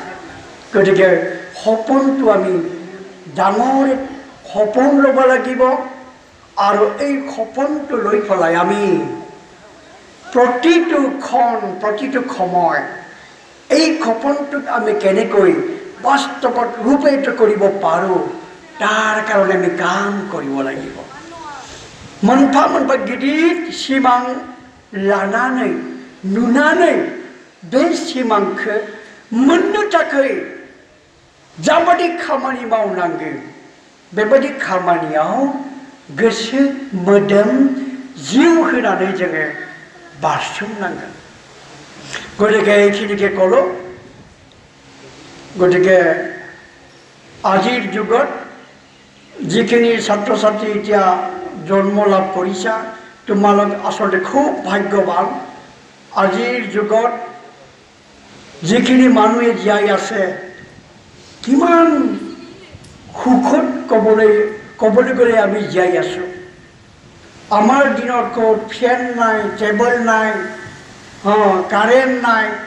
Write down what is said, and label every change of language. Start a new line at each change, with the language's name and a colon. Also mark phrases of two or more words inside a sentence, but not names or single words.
Assamese: গতিকে সপোনটো আমি ডাঙৰ সপোন ল'ব লাগিব, আৰু এই সপোনটো লৈ পেলাই আমি প্ৰতিটো ক্ষণ, প্ৰতিটো সময় এই সপোনটোক আমি কেনেকৈ বাস্তৱত ৰূপায়িত কৰিব পাৰোঁ, তাৰ কাৰণে আমি কাম কৰিব লাগিব।
Bodo: मोनफा मोनफा गिदिर सिमां लानानै नुनानै बे सिमांखौ मोननो थाखाय जाबादि खामानि मावनांगौ बेबायदि खामानियाव गोसो मोदोम जिउ होनानै जोङो बारसोमनांगोन गतिके
Assamese: এইখিনিকে ক'লো গতিকে আজিৰ যুগত যিখিনি ছাত্ৰ ছাত্ৰী এতিয়া জন্ম লাভ কৰিছা তোমালোক আচলতে খুব ভাগ্যৱান আজিৰ যুগত যিখিনি মানুহে জীয়াই আছে কিমান সুখত ক'বলৈ গ'লে আমি জীয়াই আছোঁ আমাৰ দিনত ক'ত ফেন নাই টেবল নাই কাৰেণ্ট নাই